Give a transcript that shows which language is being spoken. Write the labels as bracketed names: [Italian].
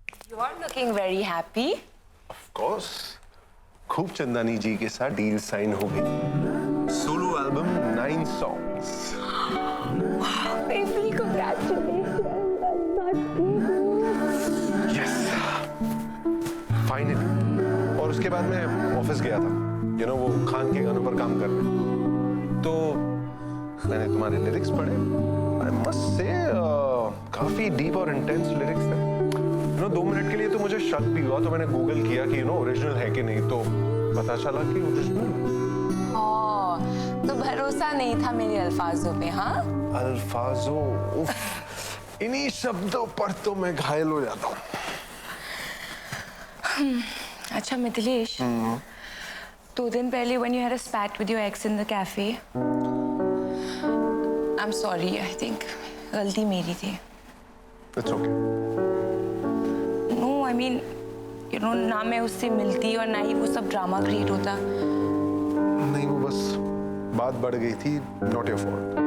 [English] You are looking very happy. Of course, [Hindi] खूब चंदानी जी के साथ डील साइन हो गई। Solo album 9 songs. [English] Baby, congratulations. Yes, finally. [Hindi] और उसके बाद मैं ऑफिस गया था, वो खान के गानों पर काम करने। तो मैंने तुम्हारे लिरिक्स पढ़े। [English] I must say, [Hindi] काफी डीप और इंटेंस लिरिक्स थे। 2 मिनट के लिए तो मुझे शक भी हुआ, तो मैंने गूगल किया कि ओरिजिनल है कि नहीं, तो पता चला कि ओरिजिनल। तो भरोसा नहीं था मेरे अल्फाजों पे, हाँ? अल्फाजों, उफ, इन्हीं शब्दों पर तो मैं घायल हो जाता हूँ। अच्छा मिथिलेश, 2 दिन पहले [English] when you had a spat with your ex in the cafe, I'm sorry, I think [Hindi] गलती मेरी थी। [English] It's okay. No, I mean, [Hindi] ना मैं उससे मिलती और ना ही वो सब ड्रामा क्रिएट होता। नहीं, वो बस बात बढ़ गई थी, [English] not your fault.